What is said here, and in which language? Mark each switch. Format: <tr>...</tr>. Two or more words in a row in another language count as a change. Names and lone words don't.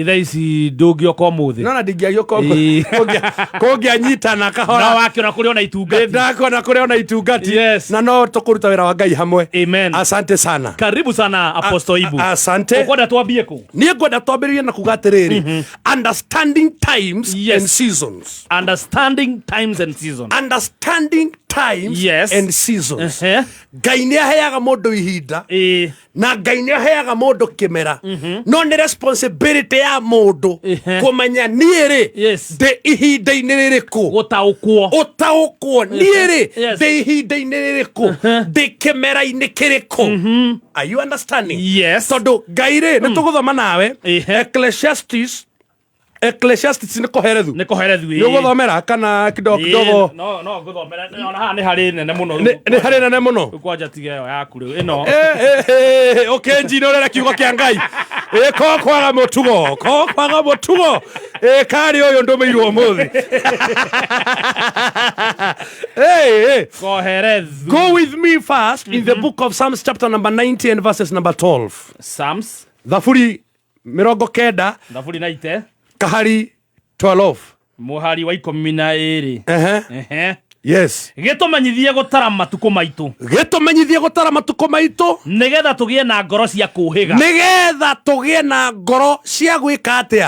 <ki>Thaa ici ndũngĩoka ũmũthĩ. No na ndingĩagĩoka kũngĩanyitana kahora. No wakĩona kũrĩ ona itungati. Ndakona kũrĩ ona itungati. Na no tũkũruta wĩra wa Ngai hamwe. Amen.</ki> <sw>Asante sana. Karibu sana Apostle Ibu. Asante.</sw> <ki>Ũkwenda twambie kũ? Niĩ ngwenda twambĩrĩrie na kuga atĩrĩrĩ.</ki> <en>Understanding times and seasons. Understanding times and seasons. Understanding times and seasons.</en> <ki>Ngai nĩ aheaga mũndũ ihinda. Na Ngai nĩ aheaga mũndũ kĩmera. No nĩ responsibility ya mũndũ kũmenya niĩ-rĩ ndĩ ihinda-inĩ rĩrĩkũ. Gũtaũkwo niĩ-rĩ ndĩ ihinda-inĩ rĩrĩkũ. Ndĩ kĩmera-inĩ kĩrĩkũ.</ki> <en>Are you understanding? Yes.</en> <ki>Tondũ Ngai-rĩ nĩ tũgũthoma nawe Ecclesiastes nĩ kũherethu. Nĩ kũherethu. Nĩ ũgũthomera kana kidogo? No ngũthomera. Ona haha nĩ harĩ nene mũno. Nĩ harĩ nene mũno. Kwanja tiga ĩyo yaku rĩu ĩno. Ũkĩnjina ũrera kiugo kĩa Ngai. Ko kwaga mũtugo. Karĩ ũyũ ndũmĩirwo ũmũthĩ. Kũherethu.</ki> <en>Go with me first in the book of Psalms chapter number 90 and verses number 12. Psalms.</en> <ki>Thaburi 90. Thaburi 90. Kahari 12. Mũhari wa 12. Yes. Gĩtũmenyithie gũtara matukũ maitũ. Nĩgetha tũgĩe na ngoro cia gwĩka atĩa?</ki>